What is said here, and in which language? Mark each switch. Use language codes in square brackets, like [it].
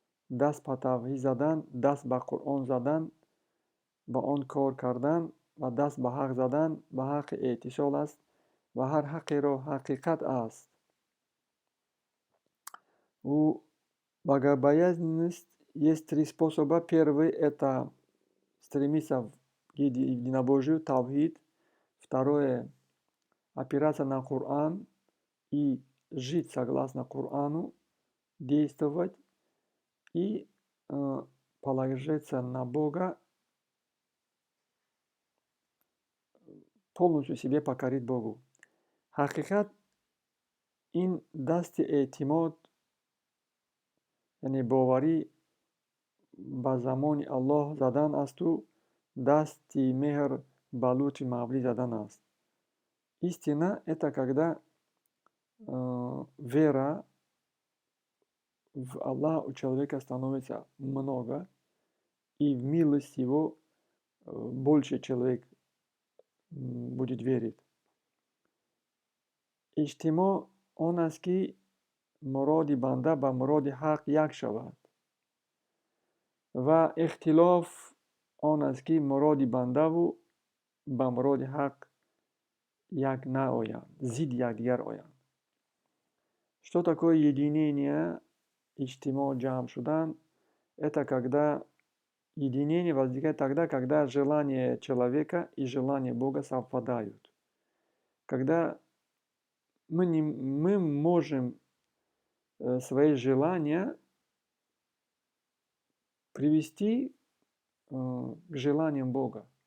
[tg] даст ба тавҳид задан, даст ба Қуръон задан, ба он кор кардан ва даст ба ҳақ задан, ба ҳаққи эътисол аст ва ҳар ҳаққеро ҳақиқат аст. [ru] У богобоязненности есть три способа. Первый это стремиться к единобожию, тавхид. Второе опираться на Коран и жить согласно Корану, действовать и положиться на Бога, полностью себе покорить Богу. [tg] Ҳақиқат ин дасти эътимод, яъне боварӣ ба замони Аллоҳ задан асту дасти меҳр ба лутфи мавлӣ задан аст. [ru] Истина это когда вера в Аллаха у человека становится много, и в милость Его больше человек будет верить. [tg] Иштимо он аст ки муроди банда ба муроди ҳақ як шавад ва ихтилоф он аст ки муроди бандаву ба муроди ҳақ як наоянд, зид якдигар оянд. [ru] Что такое единение, иштимо, [tg] джам шудан? [ru] Это когда единение возникает тогда, когда желание человека и желание Бога совпадают. Когда мы можем свои желания привести к желаниям Бога.